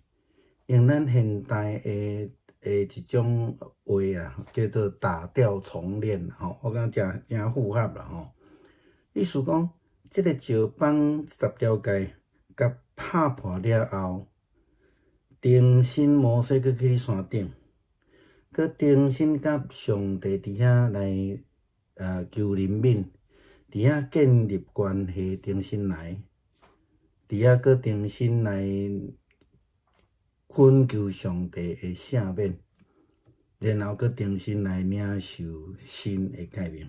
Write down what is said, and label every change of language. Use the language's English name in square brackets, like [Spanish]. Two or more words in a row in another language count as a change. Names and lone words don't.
[Min Nan Chinese] 用咱现代的一种话啊，叫做打掉重练吼，我感觉真符合啦吼。意思讲，这个石板10条诫甲拍破了后。重新摩西佫去山顶，佫重新甲上帝伫遐来求怜悯，伫遐建立关系，重新来，伫遐佫重新来恳求上帝的赦免，然后佫重新来领受新的诫命。